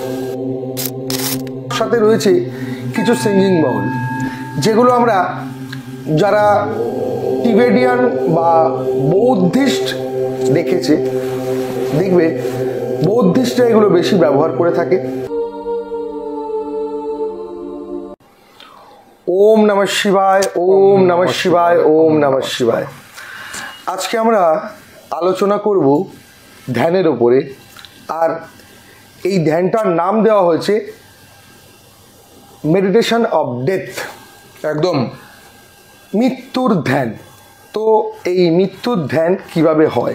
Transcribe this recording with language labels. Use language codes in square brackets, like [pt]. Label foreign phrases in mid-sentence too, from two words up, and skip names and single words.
[bn] সাথে রয়েছে কিছু [en] singing bowl, [bn] যেগুলো আমরা যারা টিবেটিয়ান বা বৌদ্ধিস্ট দেখেছে, দেখবে বৌদ্ধিস্টরা এগুলো বেশি ব্যবহার করে থাকে। [sa] ওম নমঃ শিবায়, ওম নমঃ শিবায়, ওম নমঃ শিবায়। [bn] আজকে আমরা আলোচনা করব ধ্যানের ওপরে। আর এই ধ্যানটার নাম দেওয়া হয়েছে [en] meditation of death, [bn] একদম মৃত্যুর ধ্যান। তো এই মৃত্যুর ধ্যান কিভাবে হয়?